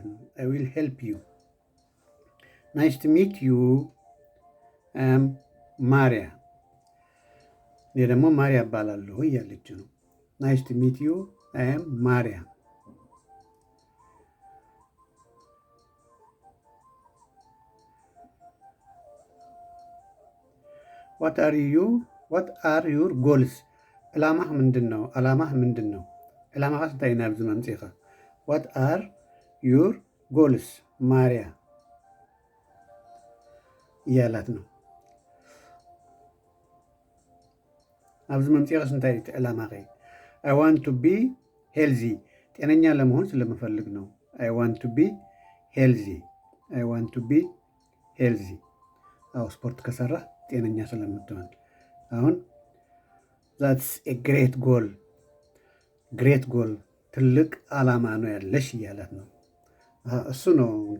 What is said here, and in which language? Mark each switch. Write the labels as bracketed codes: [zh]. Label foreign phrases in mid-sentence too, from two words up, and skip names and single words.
[en] ነው። I will help you። Nice to meet you I'm Maria። [am] እኔ ደግሞ ማርያ እባላለሁ እያለች ነው። [en] Nice to meet you I'm Maria። What are your goals፣ [am] ዕላማህ ምንድን ነው? [ti] ዕላማህ እንታይ ናብዚ መምፂኻ? [en] What are your goals [am] ማርያ እያላት ነው። [ti] ኣብዚ መምፂኻስ እንታይ እቲ ዕላማኸ? [en] I want to be healthy፣ [am] ጤነኛ ለመሆን ስለምፈልግ ነው። [en] I want to be healthy። [am] አዎ ስፖርት ከሰራህ ጤነኛ ስለምትሆን። አሁን [en] that's a great goal፣ [am] ትልቅ ዓላማ ነው ያለሽ እያላት ነው። እሱ ነው